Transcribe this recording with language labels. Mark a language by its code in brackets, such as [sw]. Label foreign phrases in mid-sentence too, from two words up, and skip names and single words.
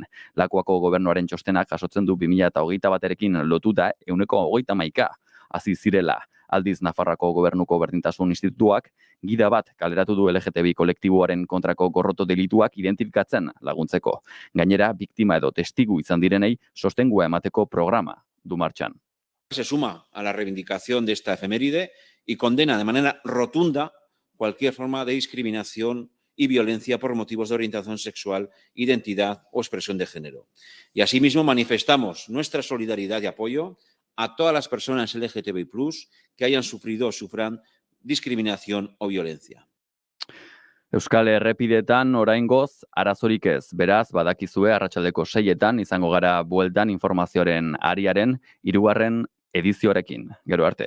[eu] Lakuako gobernuaren txostenak jasotzen du 2021ekin lotuta 131 hasi zirela. Aldiz, Nafarroako gobernuko berdintasun institutuak gida bat kaleratu du LGTBI kolektiboaren kontrako gorroto delituak identifikatzen laguntzeko. Gainera, biktima edo testigu izan direnei sostengua emateko programa du martxan. [es] Se suma a la reivindicación de esta efeméride y condena de manera rotunda cualquier forma de discriminación y violencia por motivos de orientación sexual, identidad o expresión de género. Y asimismo manifestamos nuestra solidaridad y apoyo a todas las personas LGTBI+ que hayan sufrido o sufran discriminación o violencia. [eu] Euskal Errepidetan oraingoz arazorik ez. Beraz, badakizue arratsaldeko 6etan izango gara bueltan informazioaren ariaren 3. edizioarekin. Gero arte.